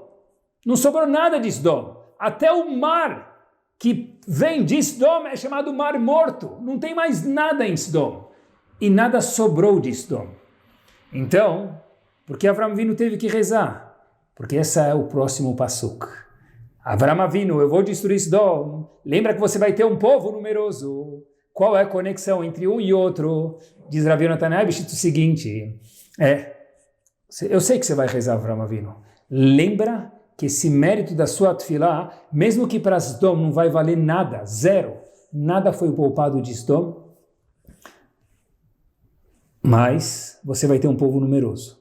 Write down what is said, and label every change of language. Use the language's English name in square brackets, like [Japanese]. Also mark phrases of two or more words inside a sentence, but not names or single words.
[Portuguese] Não sobrou nada de Sodom. Até o mar que vem de Sodom é chamado mar morto. Não tem mais nada em Sodom. E nada sobrou de Sodom. Então, por que Avram Avinu teve que rezar? Porque esse é o próximo pasuk. Avram Avinu, eu vou destruir Sodom. Lembra que você vai ter um povo numeroso. Qual é a conexão entre um e outro? Diz Rav Yonatan Eibishitz o seguinte, eu sei que você vai rezar, Avram Avinu. Lembra que esse mérito da sua tefilá, mesmo que para Sodom não vai valer nada, zero, nada foi poupado de Sodom, mas você vai ter um povo numeroso.